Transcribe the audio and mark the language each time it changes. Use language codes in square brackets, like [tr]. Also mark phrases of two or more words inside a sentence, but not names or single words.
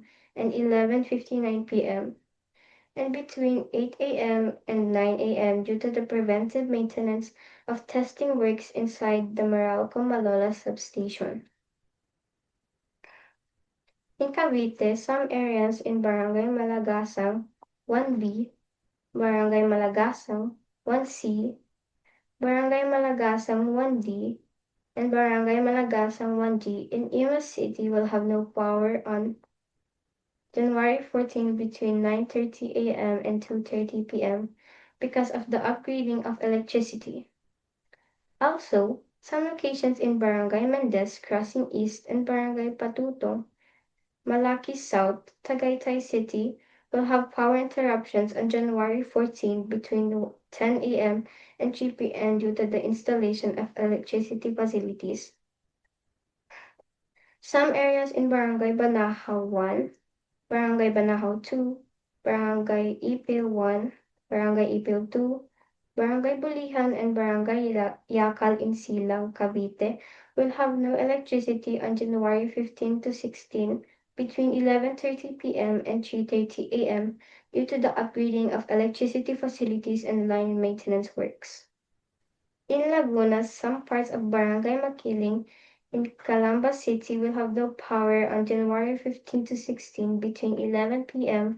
[en] and 11:59 p.m. and between 8 a.m. and 9 a.m. due to the preventive maintenance of testing works inside the Meralco Malola substation. In Cavite, some areas in Barangay Malagasang 1B, Barangay Malagasang 1C, Barangay Malagasang 1D, and Barangay Malagasang 1G in Imus City will have no power on January 14 between 9:30 a.m. and 2:30 p.m. because of the upgrading of electricity. Also, some locations in Barangay Mendez Crossing East and Barangay Patutong, Malaki South, Tagaytay City will have power interruptions on January 14 between 10 a.m. and 3 p.m. due to the installation of electricity facilities. Some areas in Barangay Banahaw 1, Barangay Banahaw 2, Barangay Ipil 1, Barangay Ipil 2, Barangay Bulihan and Barangay Yakal in Silang, Cavite will have no electricity on January 15 to 16 between 11:30 p.m. and 3:30 a.m. due to the upgrading of electricity facilities and line maintenance works. In Laguna, some parts of Barangay Makiling in Calamba City will have no power on January 15 to 16 between 11 p.m.